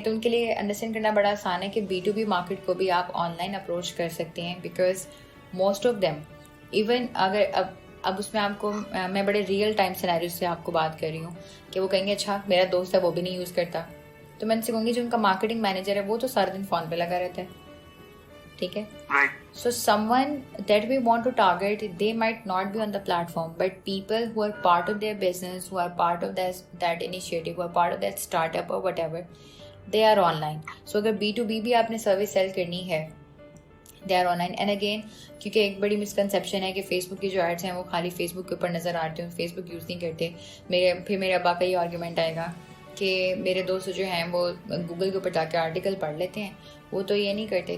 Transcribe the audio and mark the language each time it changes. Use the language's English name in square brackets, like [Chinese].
[Urdu] تو ان کے لیے انڈرسٹینڈ کرنا بڑا آسان ہے کہ B2B مارکیٹ کو بھی آپ آن لائن اپروچ کر سکتے ہیں, [English] because most of them even [Urdu] اگر اب اس میں آپ کو میں بڑے ریئل ٹائم سینیریوز سے آپ کو بات کر رہی ہوں کہ وہ کہیں گے اچھا میرا دوست ہے وہ بھی نہیں یوز کرتا, تو میں ان سے کہوں گی جو ان کا مارکیٹنگ مینیجر ہے وہ تو سارا دن فون پہ لگا رہتا ہے, ٹھیک ہے. [English] So someone that we want to target, they might not be on the platform, but people who are part of their business, who are part of that initiative, who are part of that startup or whatever, they are online. [Urdu] So اگر B2B بھی آپ نے service cell کرنی ہے, [English] they are online. And again [Urdu] کیونکہ ایک بڑی misconception ہے کہ فیس بک کی جو ایڈس ہیں وہ خالی فیس بک کے اوپر نظر آتے ہیں, فیس بک یوز نہیں کرتے. پھر میرے ابا کا یہ آرگیومنٹ آئے گا کہ میرے دوست جو ہیں وہ گوگل کے اوپر جا کے آرٹیکل پڑھ لیتے ہیں, وہ تو یہ نہیں کرتے.